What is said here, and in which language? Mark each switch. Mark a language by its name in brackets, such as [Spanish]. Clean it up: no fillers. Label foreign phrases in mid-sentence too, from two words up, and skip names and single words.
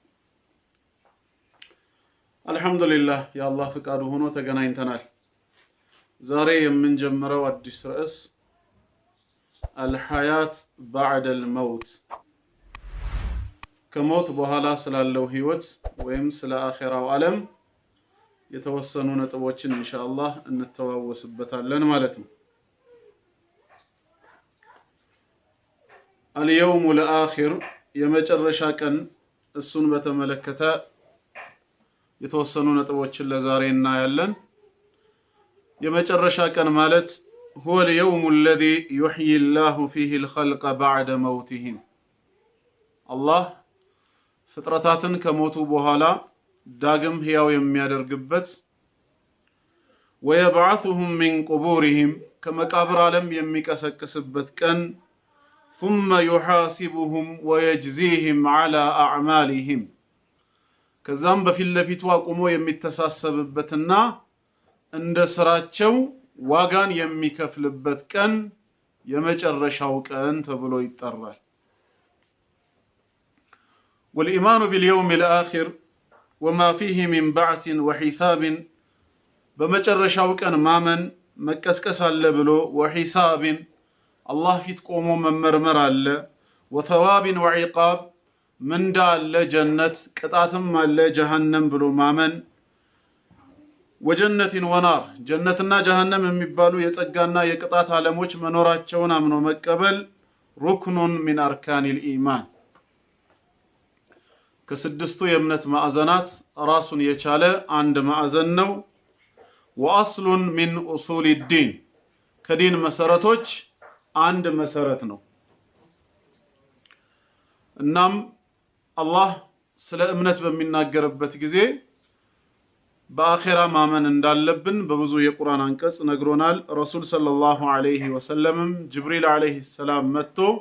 [Amharic] አልሐምዱሊላህ የአላህ ፍቃዱ ሆኖ ተገናኝተናል። ዛሬ የምንጀምረው አዲስ ርዕስ [Arabic] الحياة بعد الموت [Amharic] ከሞት በኋላ ስላለው ህይወት ወይም ስለ አኺራው ዓለም የተወሰኑ ነጥቦችን [Arabic] إن شاء الله [Amharic] እንተዋወስበታለን ማለት ነው። [Arabic] اليوم الآخر [Amharic] የመጨረሻ ቀን እሱን በተመለከተ የተወሰኑ ነጥቦችን ለዛሬ እናያለን። የመጨረሻ ቀን ማለት [Arabic] هو اليوم الذي يحيي الله فيه الخلق بعد موتهم [Amharic] الله ፍጥረታትን ከሞቱ በኋላ ዳግም ህያው የሚያደርግበት [Arabic] ويبعثهم من قبورهم [Amharic] ከመቃብር ዓለም የሚቀሰቅስበት ቀን [Arabic] ثم يحاسبهم ويجزيهم على أعمالهم [Amharic] ከዛም በፊት ለፊቱ አቁሞ የሚተሳሰብበትና እንደ ስራቸው ዋጋን የሚከፍልበት ቀን የመጨረሻው ቀን ተብሎ ይጠራል። [Arabic] والإيمان باليوم الآخر وما فيه من بعث وحساب [Amharic] በመጨረሻው ቀን ማመን መቀስቀስ አለ ብሎ وحساب አላህ ፊት ቆሞ መመርመር አለ [Arabic] وثواب وعقاب [Amharic] ምንዳ አለ ጀነት ቅጣትም አለ ጀሃነም ብሎ ማመን [Arabic] والجنة والنار [Amharic] ጀነትና ጀሃነም የሚባሉ የጸጋና የቅጣት ዓለሞች መኖራቸውን አምኖ መቀበል [Arabic] ركن من أركان الإيمان [Amharic] ከስድስቱ የእምነት ማዕዘናት ራሱን የቻለ አንድ ማዕዘን ነው። [Arabic] وأصل من أصول الدين [Amharic] ከዲን መሰረቶች አንድ መሰረት ነው። እናም አላህ ስለ እምነት በሚናገርበት ጊዜ በአኺራ ማመን እንዳለብን በብዙ የቁርአን አንቀጽ ነግሮናል። ረሱል [Arabic] صلى الله عليه وسلم [Amharic] ጅብሪል [Arabic] عليه السلام [Amharic] መጥቶ